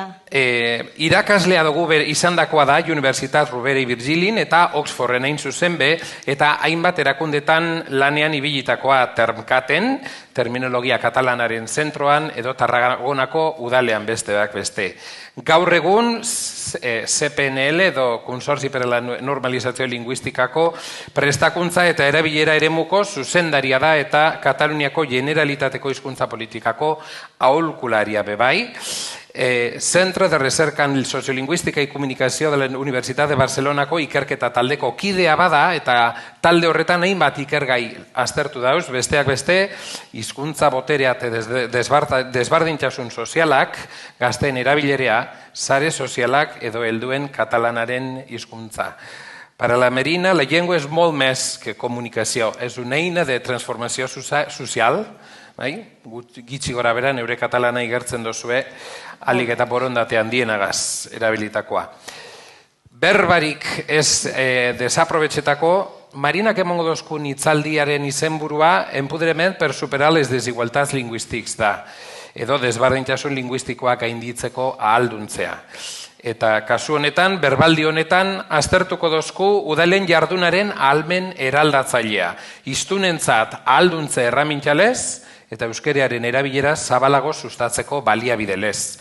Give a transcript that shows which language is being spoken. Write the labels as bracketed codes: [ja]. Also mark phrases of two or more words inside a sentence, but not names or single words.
[eu] Irakaslea dugu izandakoa da Universitat Rovira i Virgili eta Oxforden hain zuzen be, eta hainbat erakundetan lanean ibilitakoa termkaten, terminologia katalanaren zentroan edo Tarragonako udalean besteak beste. Gaur egun CPNL edo Consorci per la Normalizazio Linguistikako prestakuntza eta erabilera eremuko zuzendaria da eta Kataluniako Generalitateko hizkuntza politikako aholkularia bebai. Centro de Recerca en Sociolingüística y Comunicación de la Universidad de Barcelonako ikerketa taldeko kidea bada eta talde horretan hainbat ikergai aztertu dauz, besteak beste, hizkuntza boterea eta desbardintasun sozialak, gazteen erabilerea, sare sozialak edo helduen katalanaren hizkuntza. [ca] Para la Marina, la llengua és molt més que comunicació, és una eina de transformació social, [eu] gitxi gora bera, neure katalana igertzen dozue, alik eta borondate handienagaz erabilitakoa. Berbarik ez desaprobetxetako, Marinak emongo dozkun itzaldiaren izenburua Empoderament per superar les desigualtats lingüístics da, edo desbardintasun linguistikoak gainditzeko ahalduntzea. Eta kasu honetan, berbaldi honetan, aztertuko dozku udalen jardunaren ahalmen eraldatzailea. Hiztunentzat ahalduntze erramintxalez, eta euskerearen erabilera zabalago sustatzeko baliabidelez.